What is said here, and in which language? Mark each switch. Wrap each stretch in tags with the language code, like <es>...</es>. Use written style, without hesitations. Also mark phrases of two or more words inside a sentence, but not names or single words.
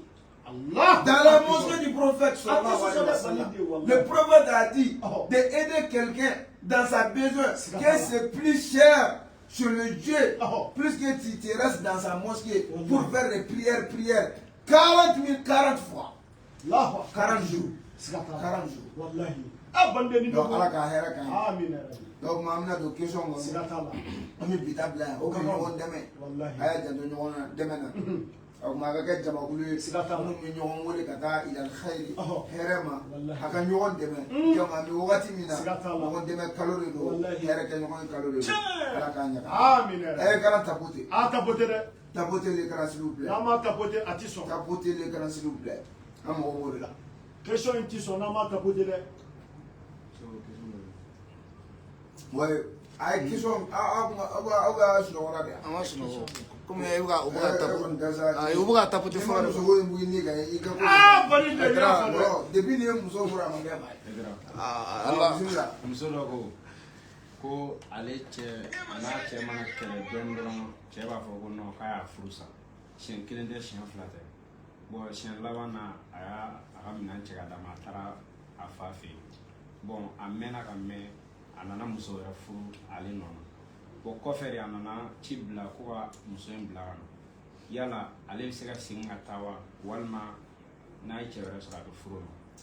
<fr>Dans la mosquée du prophète, le prophète a dit d'aider quelqu'un dans sa besoin, que c'est plus cher sur le Dieu, plus que tu te restes dans sa mosquée pour faire des prières. 40 fois. 40 jours.</fr> <bm>40 jours. Donc, Allah ka hɛrɛ k'an ye. Donc, maa mina don question kɔnɔ. An bɛ bi ta bila yan. O ka ɲɔgɔn dɛmɛ. A y'a janto ɲɔgɔn na dɛmɛ na. O kuma a ka kɛ jamakulu ye. Minnu bɛ ɲɔgɔn wele ka taa</bm> <ar>إلى الخير</ar> <bm>hɛrɛ ma. A ka ɲɔgɔn dɛmɛ. Donc an bɛ wagati min na. Ɲɔgɔn dɛmɛ kalo de don. Hɛrɛ kɛ ɲɔgɔn ye kalo de don. Ala k'an ɲaga. A ye kalan tapoter. Tapoter dɛ.</bm> <fr>Tapoter l'écran s'il vous plaît.</fr> <bm>N'an ma tapoter a ti sɔn.</bm> <fr>Tapoter l'écran s'il vous plaît.</fr> <bm>An mago b'o de la. Question in ti sɔn n'an ma tapoter dɛ.</bm> <fr>Ouais, avec question, ah, je dois regarder. Ah, je dois. Comme il y a un tapoter fort. Depuis les muso pour</fr> <bm>muso dɔ ko ale cɛ n'a cɛ mana kɛlɛ dɔɔni dɔrɔn cɛ b'a fɔ ko non k'a y'a furu sa siɲɛ kelen tɛ siɲɛ fila tɛ bon siɲɛ laban na a ka minɛn cɛ ka d'a ma a taara a fa fɛ yen bon a mɛnna ka mɛn a nana muso wɛrɛ furu ale nɔ na bon kɔfɛ de a nana ci bila ko ka muso in bila ka na yala ale bɛ se ka segin ka taa wa walima n'a ye cɛ wɛrɛ sɔrɔ a bɛ furu ma.</bm>